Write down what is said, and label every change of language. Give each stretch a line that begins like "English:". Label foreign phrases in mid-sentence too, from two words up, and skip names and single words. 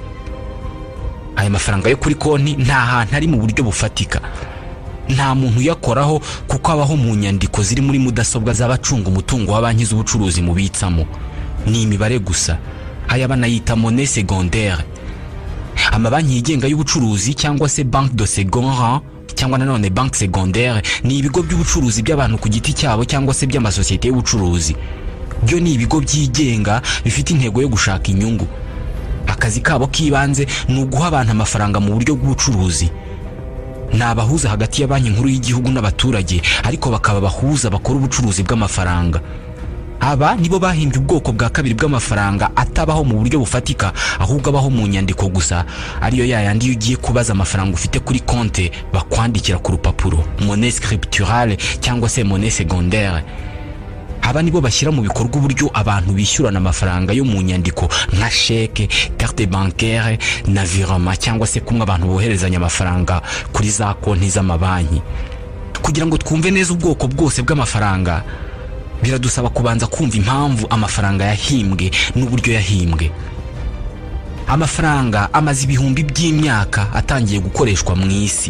Kinyarwanda: Aya mafaranga yo kuri konti nta hantu ari mu buryo bufatika, nta muntu uyakoraho kuko abaho mu nyandiko ziri muri mudasobwa z'abacunga umutungo wa banki z'ubucuruzi mubitsamo. Ni imibare gusa. Aya banayita
French: monnaie secondaire.
Kinyarwanda: Amabanki yigenga y'ubucuruzi cyangwa se
French: banque de second rang
Kinyarwanda: cyangwa nanone
French: banque secondaire
Kinyarwanda: ni ibigo by'ubucuruzi by'abantu ku giti cyabo cyangwa se by'amasosiyete y'ubucuruzi. Byo ni ibigo byigenga bifite intego yo gushaka inyungu. Akazi kabo kibanze ni uguha abantu amafaranga mu buryo bw'ubucuruzi. Ni abahuza hagati ya banki nkuru y'igihugu n'abaturage, ariko bakaba bahuza bakora ubucuruzi bw'amafaranga. Aba nibo bahimbye ubwoko bwa kabiri bw'amafaranga atabaho mu buryo bufatika, ahubwo abaho mu nyandiko gusa, ariyo yayandi iyo ugiye kubaza amafaranga ufite kuri konti bakwandikira ku rupapuro,
French: monnaie scripturale
Kinyarwanda: cyangwa se
French: monnaie secondaire.
Kinyarwanda: Aba nibo bashyira mu bikorwa uburyo abantu bishyurana amafaranga yo mu nyandiko nka chèque,
French: carte bancaire
Kinyarwanda: na virement, cyangwa se kumwe abantu boherezanya amafaranga kuri za konti z'amabanki. Kugira ngo twumve neza ubwoko bwose bw'amafaranga, biradusaba kubanza kumva impamvu amafaranga yahimbwe n'uburyo yahimbwe. Amafaranga amaze ibihumbi by'imyaka atangiye gukoreshwa mu isi.